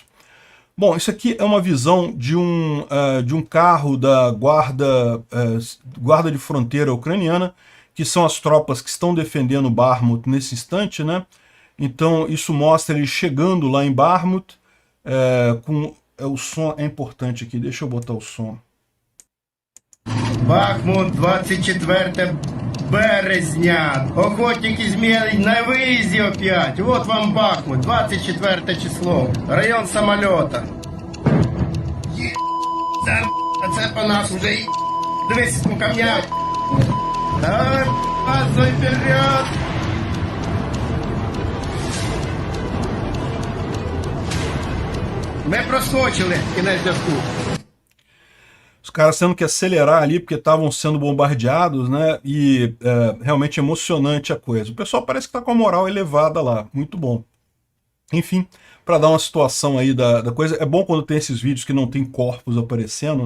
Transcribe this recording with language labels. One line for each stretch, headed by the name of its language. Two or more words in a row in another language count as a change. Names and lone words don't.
Portuguese: Bom, isso aqui é uma visão de um carro da guarda de fronteira ucraniana, que são as tropas que estão defendendo Bakhmut nesse instante, né? Então, isso mostra eles chegando lá em Bakhmut, o som é importante aqui, deixa eu botar o som.
Ukrainian: Бахмут, 24 березня.
Russian: Охотники змей на виїзді опять. Вот вам Бахмут, 24 число. Район самолета.
Ukrainian: Це по нас вже. Дивись по камнях. Давай, пасуй вперед. Ми проскочили кінець зв'язку.
Portuguese: Os caras tendo que acelerar ali porque estavam sendo bombardeados, né? E realmente emocionante a coisa. O pessoal parece que está com a moral elevada lá, muito bom. Enfim, para dar uma situação aí da coisa, é bom quando tem esses vídeos que não tem corpos aparecendo, né?